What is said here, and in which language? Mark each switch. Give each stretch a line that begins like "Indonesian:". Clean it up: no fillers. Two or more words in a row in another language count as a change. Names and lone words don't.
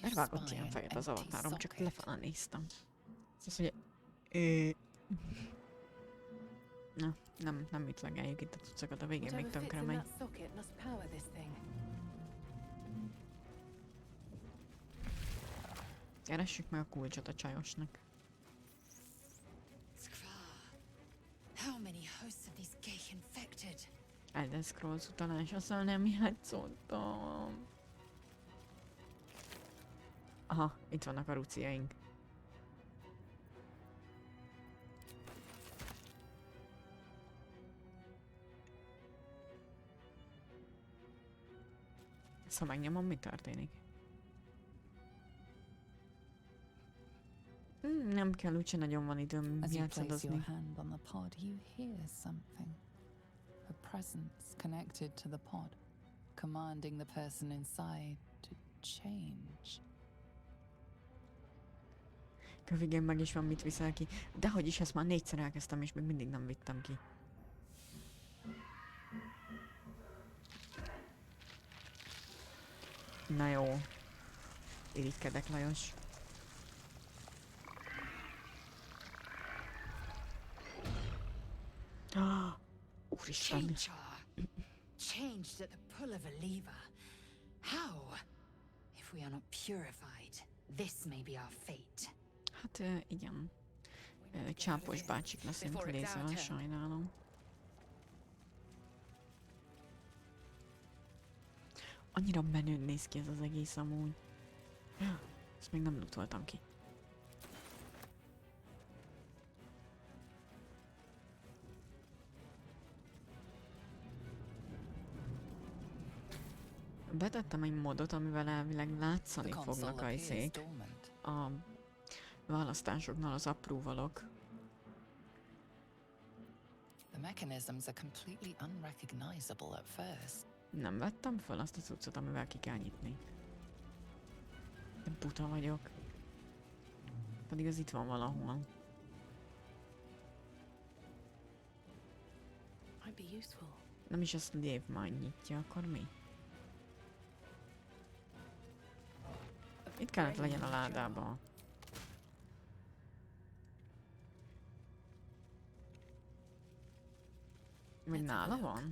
Hungarian: Elvágott
English: spy
Hungarian: ilyen
English: an
Hungarian: fejet az
English: empty
Hungarian: avatárom, csak
English: socket.
Hungarian: lefele néztem. Azt mondja, na, nem ütlegeljük itt a cuccokat, a végén még tönkre megy.
English: socket must power this thing.
Hungarian: Keressük meg a kulcsot a csajosnak.
English: How many hosts of these gay infected?
Hungarian: Elder Scrolls utalás, azzal nem játszottam. Aha, itt vannak a ruciaink. Ezt ha megnyomom, mi történik? Nem kell, úgyse nagyon van időm
English: As you place your
Hungarian: játszadozni.
English: hand on the pod, you hear something. A presence connected to the pod, commanding the person inside to change.
Hungarian: Kövigén meg is van, mit viszel ki. Dehogy is, ezt már 4-szer elkezdtem, és még mindig nem vittem ki. Na jó. Irigykedek, Lajos. Úristen.
English: Change her. Changed at the pull of a lever. How? If we are not purified, this may be our fate.
Hungarian: Hát igen. Csápos bácsik leszünk Lézzel, sajnálom. Annyira menőn néz ki ez az egész amúgy. Ezt még nem lootoltam ki. Betettem egy modot, amivel elvileg látszani
English: The
Hungarian: fognak
English: console
Hungarian: a
English: appears
Hungarian: izék.
English: dormant.
Hungarian: A választásoknál az approvalok.
English: The mechanisms are completely unrecognizable at first.
Hungarian: Nem vettem föl azt a cuccot, amivel ki kell nyitni. De buta vagyok. Pedig az itt van valahol.
English: Might be useful.
Hungarian: Nem is ezt Dave majd nyitja, akkor mi? Itt kellett legyen a ládában. Vagy nála van?